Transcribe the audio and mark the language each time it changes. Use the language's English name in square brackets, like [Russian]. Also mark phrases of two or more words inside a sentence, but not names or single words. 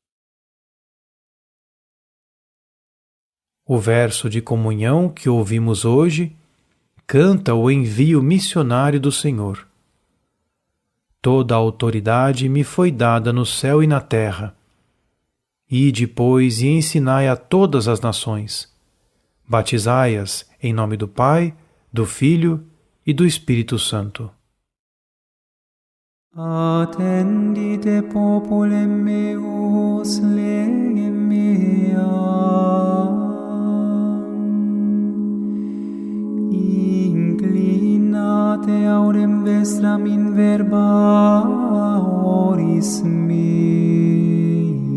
[Portuguese] O verso de comunhão que ouvimos hoje canta o envio missionário do Senhor. Toda a autoridade me foi dada no céu e na terra. Ide, pois, e ensinai a todas as nações. Batizai-as em nome do Pai, do Filho e do Espírito Santo. [Latin] Attendite populem meus legem meam, inclinate aurem vestram in verba oris mei.